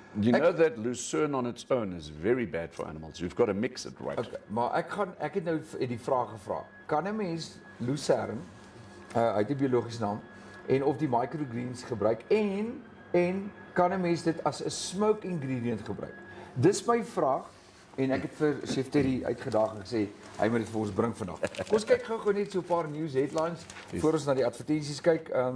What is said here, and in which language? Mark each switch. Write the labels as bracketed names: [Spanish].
[English] You know that lucerne on its own is very bad for animals. You've got to mix it right. [Afrikaans] Okay, maar ek het nou die vraag gevra. Kan 'n mens lucerne uit die biologiese naam en of die microgreens gebruik en kan 'n mens dit as 'n smoke ingredient gebruik? Dis my vraag en ek het vir Chef Terry uitgedaag en gesê hy moet dit vir ons bring vandag. Kom ons kyk gou net so 'n paar [English] news headlines [Afrikaans] voor ons na die advertensies kyk.